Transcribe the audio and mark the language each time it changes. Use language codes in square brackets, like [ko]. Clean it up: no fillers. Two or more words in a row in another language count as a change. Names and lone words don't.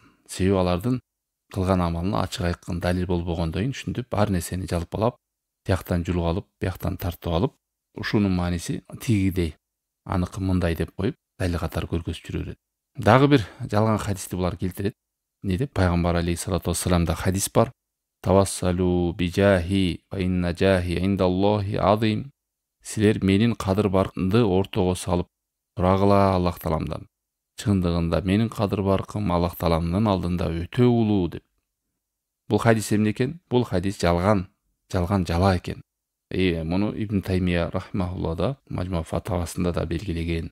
[ky] Себеби алардын кылган амалына ачык айкын далил болбогондон кийин ушинтип ар нерсени жалпылап, тияктан жулуп алып, бияктан тартып алып, ушунун мааниси тигидей, аныкы мындай деп коюп, далил катары көргөзүп жүрө берет. Дагы бир жалган хадисти булар келтирет. Не деп? Пайгамбар [ar] عليه الصلاة والسلام [ky] хадис бар. [ar] توسلوا بجاهي وإن جاهي عند الله عظيم. [ky] Силер менин кадыр баркымды ортого салып сурагыла Аллах Тааламдан. Чындыгында менин кадыр баркым Аллах Тааламдын алдында өтө улуу деп. Бул хадис эмне экен? Бул хадис жалган жала экен. Муну Ибн Таймия рахимахулла да Мажму фатавасында да белгилеген.